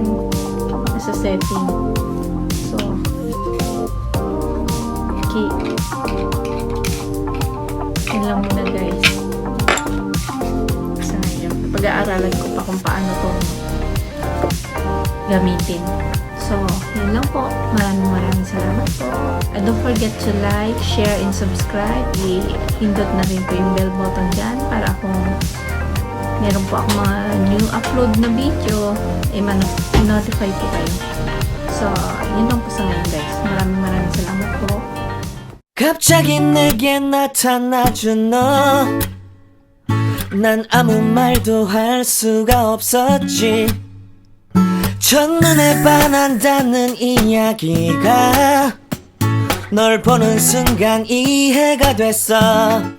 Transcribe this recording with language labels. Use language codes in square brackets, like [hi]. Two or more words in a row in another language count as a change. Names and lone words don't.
[tl] Sa setting. So. Okay. Yan lang muna guys. Sa ngayon. Pag-aaralan ko pa kung paano to gamitin. So, yun lang po. Maraming salamat po. [en] And don't forget to like, share, and subscribe. [tl] I-hindot na rin po yung bell button dyan para kung meron po akong mga [en] new upload [tl] na video, ma-notify po kayo. So, yun lang po sa ngayon guys. Maraming salamat po. [ko] 갑자기 내게 나타나준 너 난 아무 말도 할 수가 없었지 첫눈에 반한다는 이야기가 널 보는 순간 이해가 됐어